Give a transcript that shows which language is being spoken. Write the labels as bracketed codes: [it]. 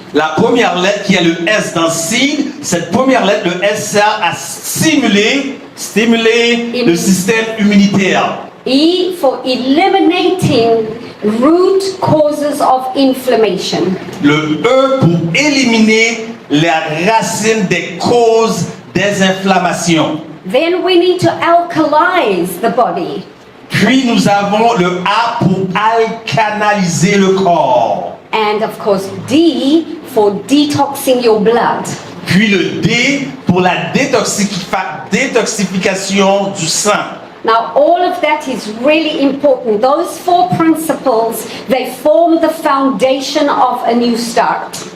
[fr] La première lettre qui est le S dans seed, cette première lettre, le S, sert à stimuler le système immunitaire. [en] E for eliminating root causes of inflammation. [fr] Le E pour éliminer la racine des causes des inflammations. [en] Then we need to alkalize the body. [fr] Puis nous avons le A pour alcanaliser le corps. [en] And of course, D for detoxing your blood. [fr] Puis le D pour la détoxification du sang. [en] Now, all of that is really important. Those 4 principles, they form the foundation of a new start.